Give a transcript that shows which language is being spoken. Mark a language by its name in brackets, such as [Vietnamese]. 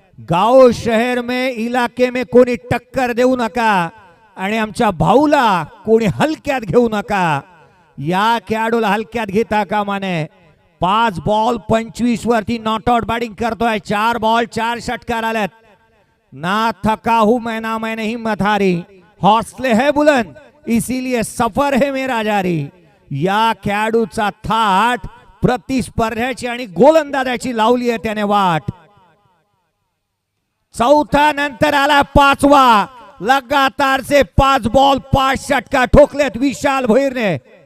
[Marathi] गाव [Hindi] शहर में इलाके में [Marathi] कोणी टक्कर देऊ नका आणि आमच्या भाऊला कोणी हलक्यात घेऊ नका. या खेळाडूला हलक्यात घेता कामा नये. 5 बॉल 25 वरती नॉट आउट बॅटिंग करतोय. 4 बॉल 4 षटकार आलेत. [Hindi] ना थका हूं मैं ना मैंने हिम्मत हारी, हौसले है बुलंद इसीलिए सफर है मेरा जारी. [Marathi] या खेळाडूचा थाट प्रतिस्पर्ध्याची आणि गोलंदाजाची लावली आहे त्याने वाट. चौथा नंतर आला 5वा. लगातार से 5 बॉल 5 षटकार ठोकलेत विशाल भोईरने.